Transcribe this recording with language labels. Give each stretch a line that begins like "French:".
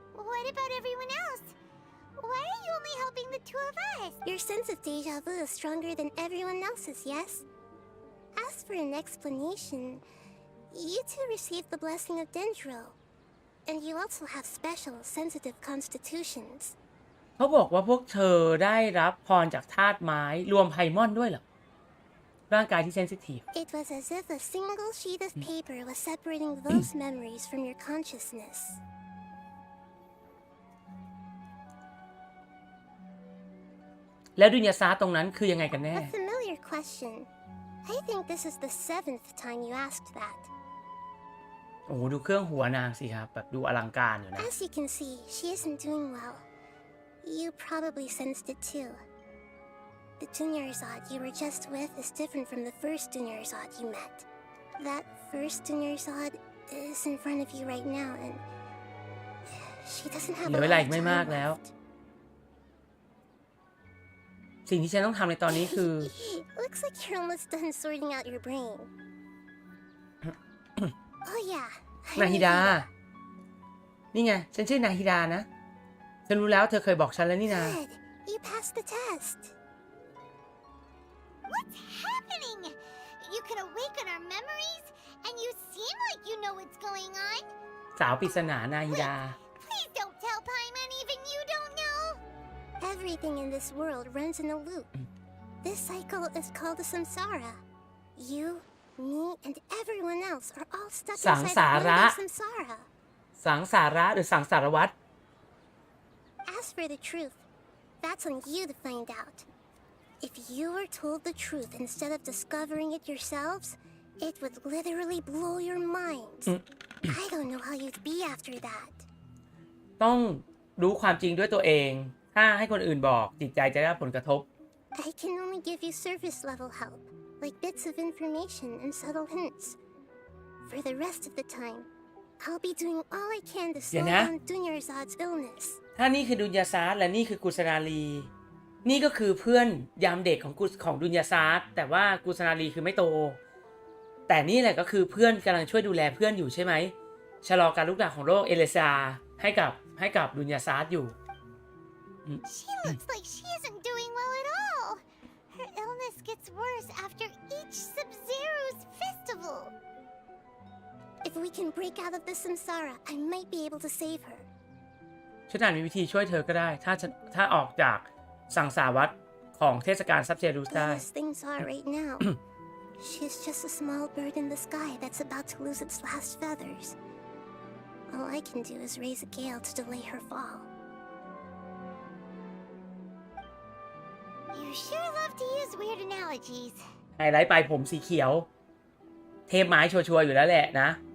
English: What about everyone else? Why are you only helping the two of us? Your sense of deja vu is stronger than everyone else's, yes? As for an explanation, you two received the blessing of Dendro. And you also have special, sensitive constitutions.
Thai: เขาบอกว่าพวกเธอได้รับพรจากธาตุไม้รวมไพมอนด้วยเหรอ ร่างกายที่เซนซิทีฟ
English: It was as if a single sheet of paper was separating those memories from your consciousness.
Thai: แล้วดุนยาซาตรงนั้นคือยังไงกันแน่
English: A familiar question. I think this is the 7th time you asked that.
Thai: โอ้โหดูเครื่องหัวนางสิครับ แบบดูอลังการอยู่นะ
English: As you can see, she isn't doing well. You probably sensed it too. The Dunyarzad you were just with is different from the first Dunyarzad you met. That first Dunyarzad is in front of you right now, and she doesn't have
Thai: เหลื
English: a
Thai: อเว
English: lot
Thai: ลา
English: of
Thai: อีกไม่มาก
English: time
Thai: แล้ว
English: left.
Thai: สิ่งที่ฉันต้องทำในตอนนี้คือ
English: Looks like you're almost done sorting out your brain. Oh yeah.
Thai: นาฮิดา นี่ไง ฉันชื่อนาฮิดานะ ฉันรู้แล้วเธอเคยบอกฉันแล้วนี่นา
English: Good. You passed the test. What's happening? You can awaken our memories, and you seem like you know what's going on.
Thai: สาวปริศนานาฮิดา
English: Please don't tell Paimon even you don't know. Everything in this world runs in a loop. This cycle is called a samsara. You, me, and everyone else are all stuck inside one Samsara. big samsara.
Thai: สังสาระหรือสังสารวัตร
English: As for the truth, that's on you to find out. If you were told the truth instead of discovering it yourselves, it would literally blow your minds. I don't know how you'd be after that.
Thai: ต้องรู้ความจริงด้วยตัวเอง ถ้าให้คนอื่นบอกจิตใจจะได้รับผลกระทบ
English: I can only give you surface level help, like bits of information and subtle hints. For the rest of the time, I'll be doing all I can to slow down Dunyarzad's illness.
Thai: ถ้านี่คือดุนยาซาร์และนี่คือกุศนาลีนี่ก็คือเพื่อนยามเด็กของดุนยาซาร์แต่ว่ากุศนาลีคือไม่โต แต่นี่แหละก็คือเพื่อนกำลังช่วยดูแลเพื่อนอยู่ใช่ไหมชะลอการลุกลามของโรคเอเลซาให้กับดุนยาซาร์อยู่
English: She looks like she isn't doing well at all. Her illness gets worse after each Sub-Zero's festival. If we can break out of the samsara, I might be able to save her.
Thai: ฉันอาจมีวิธีช่วยเธอก็ได้ถ้าออกจากสังสารวัฏของเทศกาลซับเจรูสได้
English: As things are right now, she's just a small bird in the sky that's about to lose its last feathers. All I can do is raise a gale to delay her fall. You sure love to use weird analogies.
Thai: ไฮไลท์ปลายผมสีเขียว เทพไม้ชัวร์ๆอยู่แล้วแหละนะ